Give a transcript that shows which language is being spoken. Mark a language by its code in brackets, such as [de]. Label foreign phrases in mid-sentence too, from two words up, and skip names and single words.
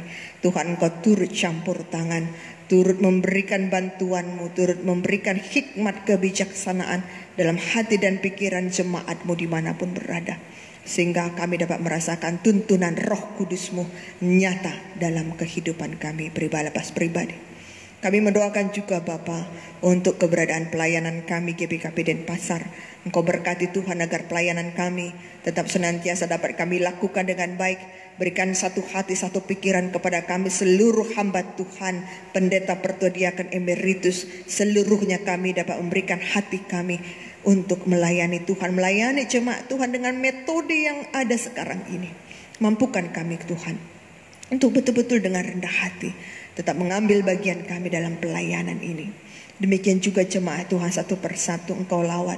[id] Tuhan, Engkau turut campur tangan, turut memberikan bantuan-Mu, turut memberikan hikmat kebijaksanaan dalam hati dan pikiran jemaat-Mu dimanapun berada, sehingga kami dapat merasakan tuntunan Roh Kudus-Mu nyata dalam kehidupan kami pribadi. Kami mendoakan juga Bapa untuk keberadaan pelayanan kami GBKP Denpasar. Engkau berkati Tuhan agar pelayanan kami tetap senantiasa dapat kami lakukan dengan baik. Berikan satu hati, satu pikiran kepada kami seluruh hamba Tuhan, pendeta pertua diaken emeritus, seluruhnya kami dapat memberikan hati kami untuk melayani Tuhan, melayani jemaat Tuhan dengan metode yang ada sekarang ini. Mampukan kami Tuhan untuk betul-betul dengan rendah hati tetap mengambil bagian kami dalam pelayanan ini. Demikian juga jemaat Tuhan satu persatu Engkau lawat.